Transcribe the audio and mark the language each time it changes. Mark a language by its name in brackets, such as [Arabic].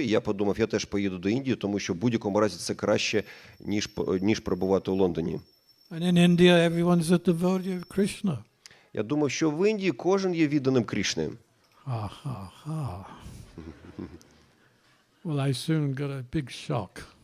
[Ukrainian] І я подумав, я теж поїду до Індії, тому що в будь-якому разі це краще, ніж перебувати у Лондоні. [English] And in India, everyone's a devotee of Krishna. [Ukrainian] Я думав, що в Індії кожен є відданим Крішни. Ha, ha, ha. [English] Well, I soon got a big shock.